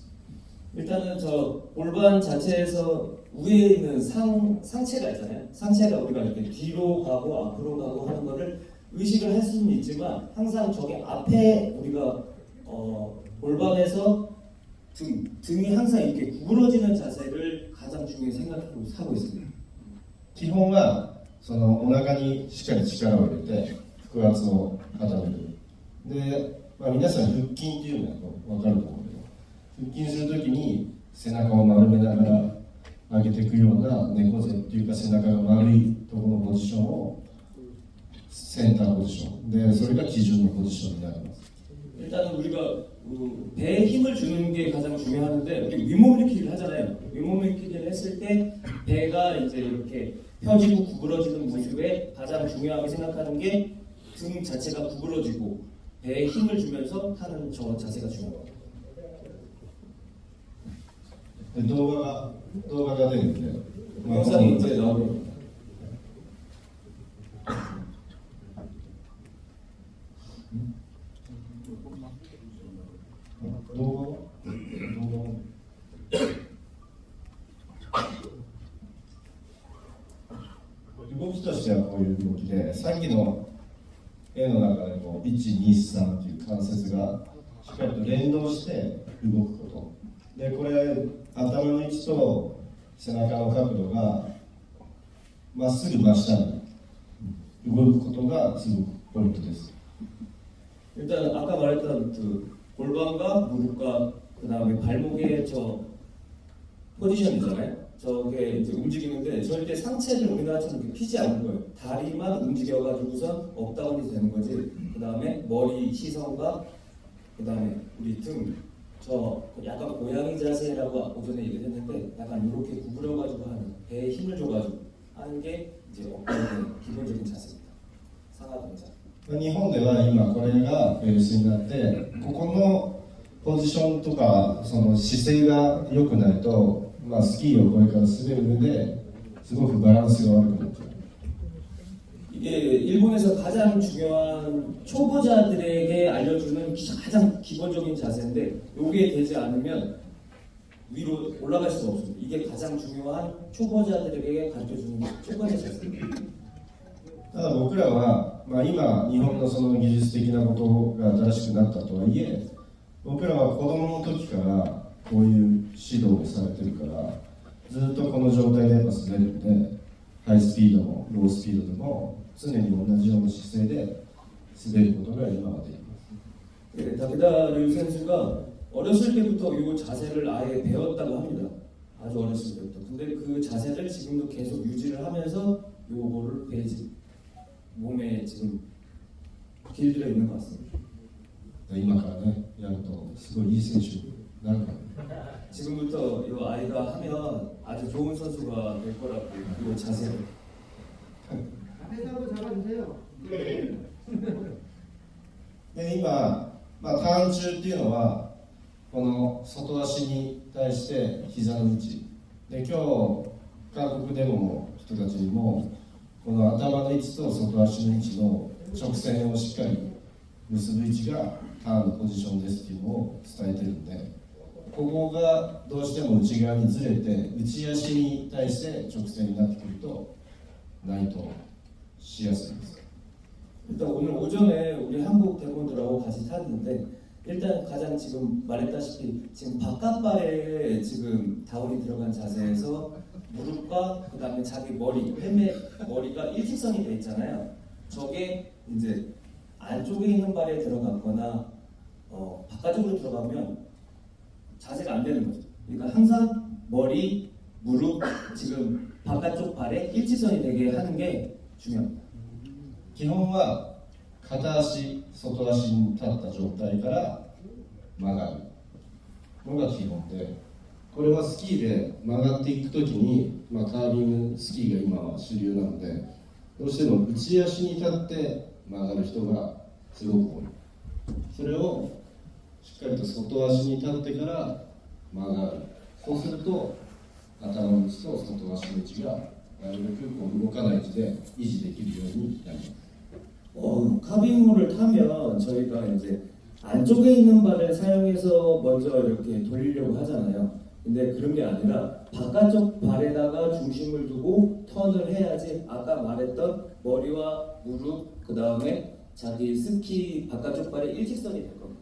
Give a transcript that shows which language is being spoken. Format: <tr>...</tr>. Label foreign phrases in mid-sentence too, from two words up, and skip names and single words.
<ko>일단은 저 골반 자체에서 위에 있는 상체가 있잖아요. 상체가 우리가 이렇게 뒤로 가고 앞으로 가고 하는 거를 의식을 할 수는 있지만 항상 저기 앞에 우리가 골반에서 등이 항상 이렇게 구부러지는 자세를 가장 중요히 생각하고 하고 있습니다.</ko> <ja>基本はそのお腹にしっかり力を入れて腹圧を固めるで、まあ、皆さん腹筋っていうのは分かると思うけど腹筋するときに背中を丸めながら上げていくような猫背っていうか背中が丸いところのポジションをセンターポジションでそれが基準のポジションになります</ja> <ko>일단은 우리가 배에 힘을 주는 게 가장 중요한데 우리 윗몸일으키기를 하잖아요. 윗몸일으키기를 했을 때 배가 이제 이렇게 펴지고 구부러지는 모습에 가장 중요하게 생각하는 게 등 자체가 구부러지고 배에 힘을 주면서 하는 저 자세가 중요합니다.</ko> <ja>で動画が出るんで、まあ</ja> <ko>영상이 이제 나오면</ko> <ja>動きとしてはこういう動きでさっきの絵の中でこう123っていう関節がしっかりと連動して動くことでこれ頭の位置と背中の角度がまっすぐ真下に動くことがすごくポイントです</ja> <ko>일단 아까 말했던 그 골반과 무릎과 그다음에 발목의 저 포지션 있잖아요. 저게 이제 움직이는데 절대 상체를 우리나라처럼 이렇게 피지 않는 거예요. 다리만 움직여가지고선 업다운이 되는 거지. 그다음에 머리 시선과 그다음에 우리 등 저 약간 고양이 자세라고 오전에 얘기했는데 약간 이렇게 구부려가지고 하는 배에 힘을 줘가지고 하는 게 이제 업다운의 기본적인 자세입니다. 상하 동작.</ko> <ja>日本では今これがベースになってここのポジションとかその姿勢が良くないと、まあ、スキーをこれから滑る上ですごくバランスが悪くなっちゃう</ja> <ko>이게 일본에서 가장 중요한 초보자들에게 알려주는 가장 기본적인 자세인데 이게 되지 않으면 위로 올라갈 수가 없습니다. 이게 가장 중요한 초보자들에게 가르쳐주는 첫 번째 자세입니다.</ko> <ja>ただ僕らは、まあ、今日本のその技術的なことが新しくなったとはいえ僕らは子供の時からこういう指導をされてるからずっとこの状態でやっぱ滑るんでハイスピードもロースピードでも常に同じような姿勢で滑ることが今はできます</ja> <ko>네, 다케다류 선수가 어렸을 때부터 이 자세를 아예 배웠다고 합니다. 아주 어렸을 때부터. 근데 그 자세를 지금도 계속 유지를 하면서 요거를 배지 몸에 지금 길들여 있는 것 같습니다.</ko> <ja>今からねやるとすごいいい選手になるから</ja> <ko>지금부터 이 아이가 하면 아주 좋은 선수가 될 거라고 이 자세를. 앞에서 한번 잡아주세요.</ko> <ja>で今、まあ、ターン中っていうのはこの外足に対して膝の位置で今日韓国デモの人たちにもこの頭の位置と外足の位置の直線をしっかり結ぶ位置がターンのポジションですっていうのを伝えてるんでここがどうしても内側にずれて内足に対して直線になってくると内倒しやすいです。</ja> <ko>일단 오늘 오전에 우리 한국 대본들하고 같이 탔는데 일단 가장 지금 말했다시피 지금 바깥발에 지금 다운이 들어간 자세에서 무릎과 그 다음에 자기 머리, 헬멧 머리가 일직선이 돼 있잖아요. 저게 이제 안쪽에 있는 발에 들어갔거나 바깥쪽으로 들어가면 자세가 안 되는 거죠. 그러니까 항상 머리, 무릎, 지금 바깥쪽 발에 일직선이 되게 하는 게 중요합니다.</ko> <ja>基本は片足外足に立った状態から曲がるのが基本で、これはスキーで曲がっていくときに、カービングスキーが今は主流なので、どうしても内足に立って曲がる人がすごく多い。それをしっかりと外足に立ってから曲がる。そうすると頭の位置と外足の位置がなるべくこう動かない位置で維持できるようになります。</ja> <ko>카빙호를 타면 저희가 이제 안쪽에 있는 발을 사용해서 먼저 이렇게 돌리려고 하잖아요. 근데 그런 게 아니라 바깥쪽 발에다가 중심을 두고 턴을 해야지 아까 말했던 머리와 무릎 그 다음에 자기 스키 바깥쪽 발의 일직선이 될 겁니다.</ko>